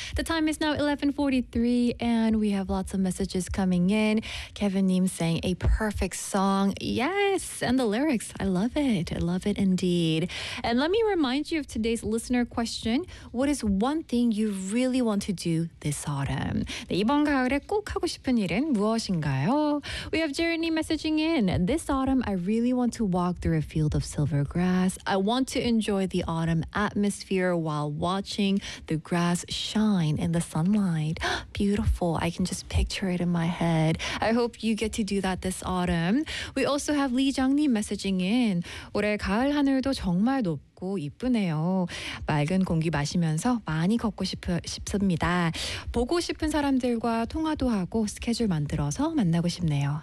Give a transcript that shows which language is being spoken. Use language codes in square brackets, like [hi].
[en] The time is now 11:43 and we have lots of messages coming in. Kevin Neem saying a perfect song. Yes, and the lyrics. I love it. I love it indeed. And let me remind you of today's listener question. What is one thing you really want to do this autumn? [ko] 이번 가을에 꼭 하고 싶은 일은 무엇인가요? [en] We have Jeremy messaging in. This autumn, I really want to walk through a field of silver grass. I want to enjoy the autumn atmosphere while watching the grass shine in the sunlight. Beautiful. I can just picture it in my head. I hope you get to do that this autumn. We also have Lee Jung-ni messaging in. [ko] 올해 가을 하늘도 정말 높 이쁘네요. 맑은 공기 마시면서 많이 걷고 싶습니다. 보고 싶은 사람들과 통화도 하고 스케줄 만들어서 만나고 싶네요.